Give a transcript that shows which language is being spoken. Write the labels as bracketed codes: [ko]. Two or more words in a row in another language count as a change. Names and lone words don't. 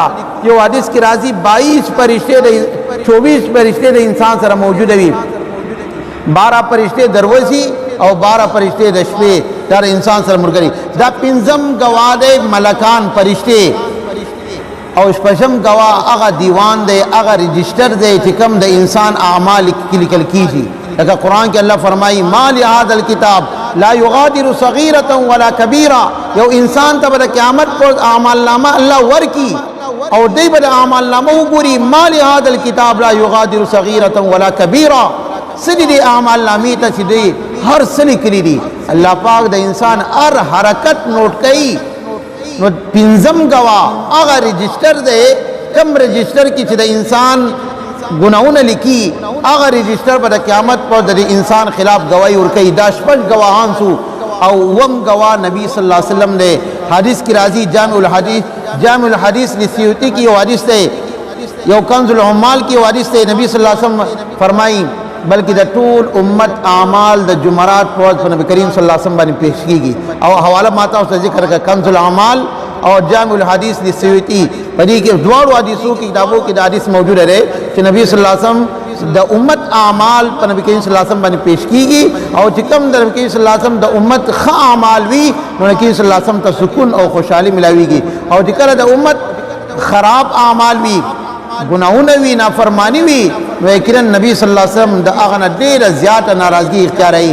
[ps] یو حدیث کې راځي 22 فرشتې 24 فرشتې د انسان سره موجوده وي، 12 فرشتې دروځي او 12 فرشتې د شپې دا انسان سره ملګري. دا پنځم گواه دی ملکان فرشتې، او شپږم گواه هغه دیوان دی، هغه رجسٹر دی چې کوم د انسان اعمال لیکل کیږي. لکه قرآن کې الله فرمایي [ar] ما لهذا الكتاب لا یغادر صغیرة ولا کبیرة. [ps] یو انسان ته به د قیامت پر اعمال نامه الله ورکی او دی به د اعمال نامه وګوري [ar] ما لهذا الكتاب لا یغادر صغیرة ولا کبیرة. [ps] سدي دي اعمال نامې ته چې دی هر څه لیکلي دي. الله پاک د انسان هر حرکت نوٹ کوي. نو پنځم گواه هغه رجسٹر دی، کم رجسٹر کې چې د انسان گناهونه لیکي، هغه رجسٹر به د قیامت پر د انسان خلاف گواہی ورکوي. دا شپږ گواهان سو. او وم گواه نبی [ar] صلی الله علیه وسلم [ps] دی. حدیث کی راضی جامع الحدیث لسیوطی کی حدیث دی، یو کنز العمال کی حدیث دی. نبی [ar] صلی اللہ علیہ وسلم [ps] فرمائی بلکہ د ټول امت اعمال د جمعرات پر نبی کریم [ar] صلی اللہ علیہ وسلم [ps] باندې پیش کیږي. [ur] او حوالہ ماتا اس ذکر کا کنز العمال اور جامع الحدیث لسیوطی [ps] پدې کې دوړو حدیثو کی [ur] کتابوں کی حدیث موجود ہے کہ نبی [ar] صلی اللہ علیہ وسلم [ps] د امت اعمال پر [ur] نبی کریم [ar] صلی اللہ علیہ وسلم [ps] باندې پیش کیږي. او چې کوم د نبی کریم [ar] صلی الله علیه وسلم [ps] د امت ښه اعمال وي نو نبی کریم [ar] صلی الله علیه وسلم [ps] ته سکون او خوشحالي ملاويږي. او چې کله د امت خراب اعمال وي، گناہونه وي، نافرمانی وي، نو یقینا نبی [ar] صلی الله علیه وسلم [ps] د هغه نه ډیره زیاته ناراضگی اختیاروي.